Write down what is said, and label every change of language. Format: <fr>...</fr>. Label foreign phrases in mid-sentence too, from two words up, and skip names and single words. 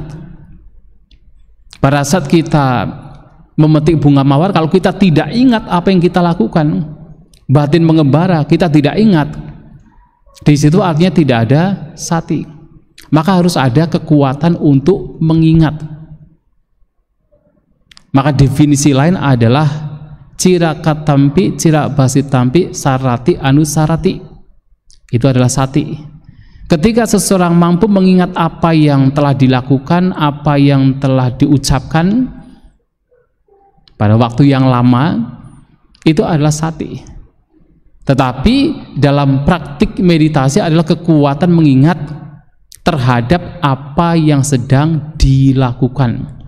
<id>Pada saat kita memetik bunga mawar, kalau kita tidak ingat apa yang kita lakukan, batin mengembara, kita tidak ingat, di situ artinya tidak ada sati. Maka harus ada kekuatan untuk mengingat. Maka definisi lain adalah</id> <pi>cirakatampi, cirabasitampi, sarati, anusarati.</pi> <id>Itu adalah sati. Ketika seseorang mampu mengingat apa yang telah dilakukan, apa yang telah diucapkan pada waktu yang lama, itu adalah sati. Tetapi dalam praktik meditasi adalah kekuatan mengingat terhadap apa yang sedang dilakukan.</id>